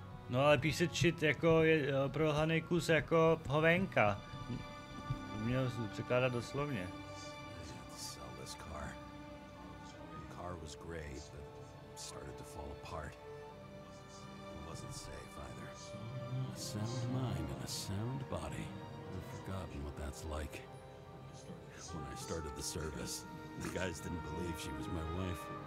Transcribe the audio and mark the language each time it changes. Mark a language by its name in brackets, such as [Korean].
[Czech] No ale [English] piece of shit [Czech] jako je prolhaný kus jako hovenka. Měl překládat doslovně. [English] Sell this car. The car was great, but started to fall apart. It wasn't safe either. A sound mind and a sound body. I've forgotten what that's like. When I started the service, the guys didn't believe she was my wife.